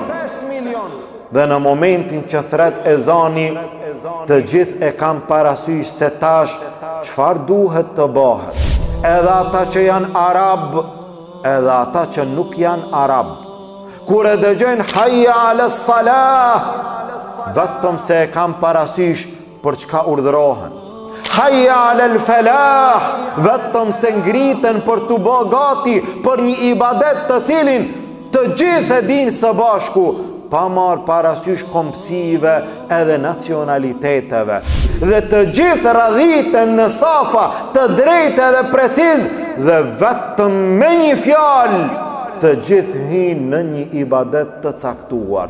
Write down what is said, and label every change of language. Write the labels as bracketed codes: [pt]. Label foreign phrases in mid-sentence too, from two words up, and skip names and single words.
[sq] Dhe në momentin që thret ezani, të gjithë e kam parasysh se tash çfarë duhet të bëhet. Edhe ata që janë arab, edhe ata që nuk janë arab, kur e dëgjojnë [ar] حي على الصلاة, [sq] vetëm se e kam parasysh për çka urdhërohen. [ar] حي على الفلاح, [sq] vetëm se ngriten për të bë gati për një ibadet të cilin të gjithë e dinë së bashku, pa marrë parasysh kompsive edhe nacionaliteteve. Dhe të gjithë radhiten në safa të drejtë edhe preciz, dhe vetëm me një fjalë të gjithë hinë në një ibadet të caktuar.